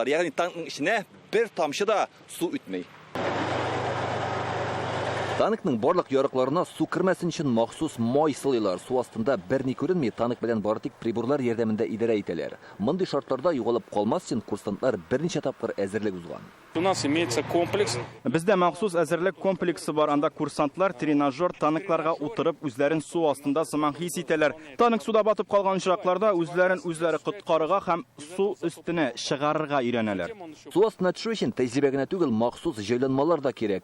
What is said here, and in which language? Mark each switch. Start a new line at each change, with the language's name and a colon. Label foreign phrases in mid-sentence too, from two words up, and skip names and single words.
Tatar: Ягъни танкның ишенә бер тамчы да су үтмәй. Танкның барлык ярыкларына су кермәсен өчен махсус май сылыйлар. Су астында берни күренми, танк белән бары тик приборлар ярдәмендә идарә итәләр. Мондый шартларда югалып калмас өчен курсантлар берничә тапкыр әзерлек узган.
Russian: У нас имеется комплекс.
Tatar: Бездә махсус әзерлек комплексы бар. Анда курсантлар тренажер танкларга утырып үзләрен су астында сыман хис итәләр. Танк суда батып калган очракларда үзләре коткарырга һәм су өстенә чыгарырга өйрәнәләр. Су астына төшү өчен тәҗрибә генә түгел, махсус җайланмалар да кирәк.